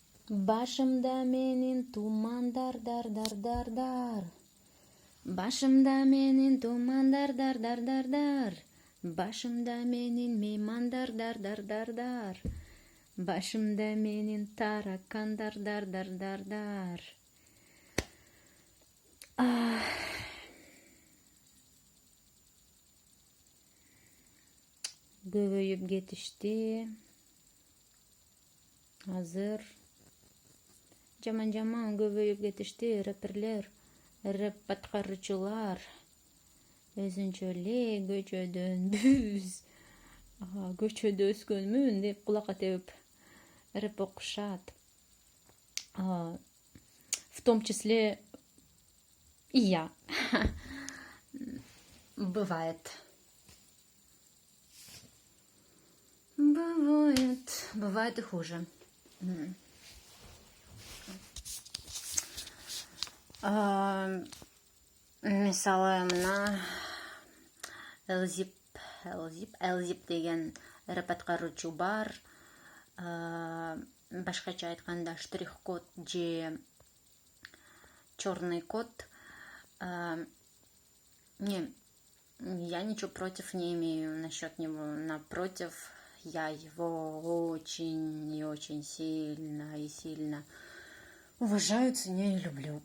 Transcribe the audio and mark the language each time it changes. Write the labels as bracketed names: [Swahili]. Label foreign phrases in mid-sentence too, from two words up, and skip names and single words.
[Kyrgyz] Башымда менин туман дар дар дар дар дар. Башымда менин туман дар дар дар дар дар. Башымда менин мейман дар дар дар дар дар. Башымда менин таракан дар дар дар дар дар. Көбөйүп кетишти. Азыр жаман көбөйүп кетишти рэперлер, рэп аткаруучулар. Өзүнчө эле көчөдө өскөнмүн деп кулакка тебип рэп окушат. [Russian] В том числе и я. Бывает. Бывает и хуже. [Kyrgyz] Мисалы, мына Элзип деген рэп аткаруучу бар. Башкача айтканда штрих-код же [Russian] черный код. Я ничего против не имею насчет него. Напротив, я его очень и очень сильно уважаю, ценю и люблю.